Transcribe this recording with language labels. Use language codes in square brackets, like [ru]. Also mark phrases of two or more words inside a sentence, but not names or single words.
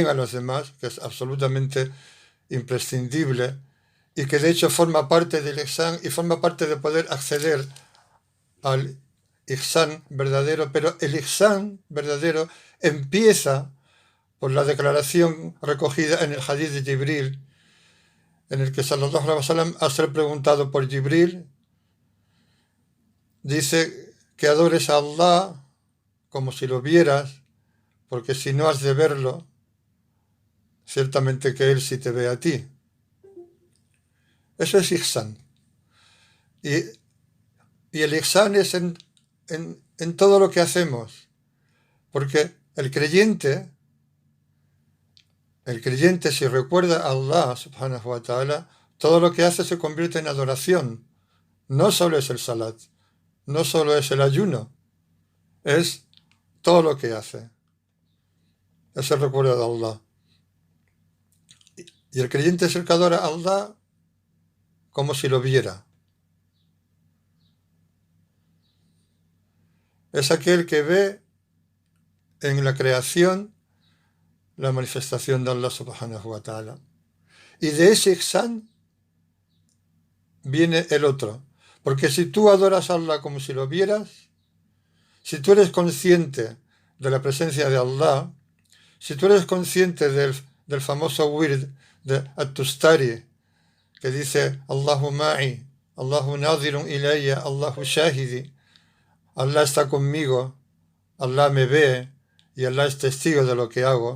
[es] a los demás, que es absolutamente imprescindible, y que de hecho forma parte del ihsan y forma parte de poder acceder al ihsan verdadero, pero el ihsan verdadero empieza por la declaración recogida en el hadith de Jibril, en el que [ar] صلى الله عليه وسلم, [es] al ser preguntado por Jibril, dice que adores a Allah como si lo vieras, porque si no has de verlo, ciertamente que Él sí te ve a ti. Eso es ihsan. Y el ihsan es en todo lo que hacemos, porque el creyente, si recuerda a Allah [ar] سبحانه وتعالى, [es] todo lo que hace se convierte en adoración. No solo es el salat, no solo es el ayuno, es todo lo que hace. Es el recuerdo de Allah. Y el creyente es el que adora a Allah como si lo viera. Es aquel que ve en la creación la manifestación de Allah [ar] سبحانه وتعالى. [es] Y de ese ihsan viene el otro. Porque si tú adoras a Allah como si lo vieras, si tú eres consciente de la presencia de Allah, si tú eres consciente del famoso wird de At-Tustari, que dice [ar] الله معي، الله ناظر إليّ، الله شاهدي, [es] Allah está conmigo, Allah me ve y Allah es testigo de lo que hago.